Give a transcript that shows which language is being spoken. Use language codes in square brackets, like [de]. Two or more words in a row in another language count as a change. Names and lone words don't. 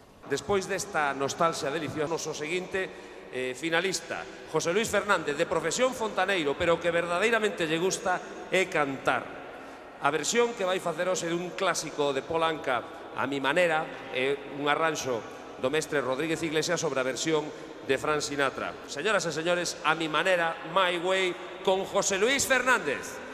[gl] despois desta nostalgia deliciosa, noso seguinte finalista, José Luis Fernández, de profesión fontaneiro, pero que verdadeiramente lle gusta é cantar. A versión que vai facer hoxe dun clásico de Paul Anka, A mi manera, é un arranxo do mestre Rodríguez Iglesias sobre a versión de Frank Sinatra. Señoras e señores, A mi manera, My Way, con José Luis Fernández.